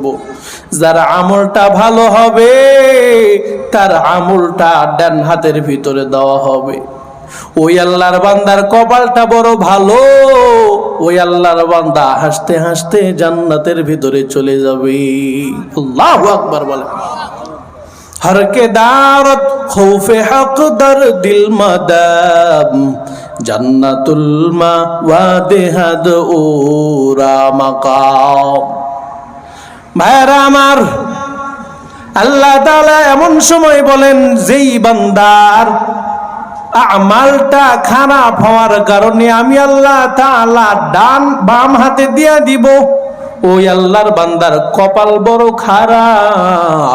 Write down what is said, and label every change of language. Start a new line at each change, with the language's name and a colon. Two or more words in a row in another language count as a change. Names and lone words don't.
Bangla: যার আমলটা ভালো হবে তার আমলটা ডান হাতের ভিতরে দেওয়া হবে। ওই আল্লাহর বান্দার কপালটা বড় ভালো, ওই আল্লাহর বান্দা হাসতে হাসতে জান্নাতের ভিতরে চলে যাবে।
Arabic: الله أكبر
Bangla: বলে।
Persian: هر که دارد خوف حق در دل مدام جنت المأوی دهد او را مقام.
Bangla: ভাইরা আমার,
Arabic: الله تعالى
Bangla: এমন সময় বলেন, যেই বান্দার আমালটা খারাপ হওয়ার কারণে আমি
Arabic: الله تعالى
Bangla: ডান বাম হাতে দিয়া দিব, ওই আল্লাহর বান্দার কপাল বড় খারাপ।